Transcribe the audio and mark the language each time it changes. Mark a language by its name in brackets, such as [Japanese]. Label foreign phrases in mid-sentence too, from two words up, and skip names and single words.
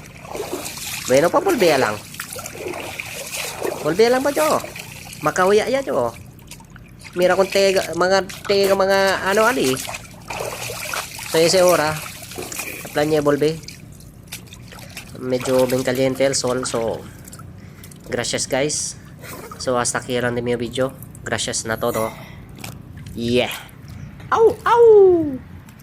[Chavacano] Bueno pa volvea lang. Volvea lang ba jo? Makahuya ya jo. Mira kung mga ali. So ese ora. Plan niya volve. Medyo ben caliente el sol so gracias guys. So hasta aquí lang mi video. Gracias na todo. Yeah. Au.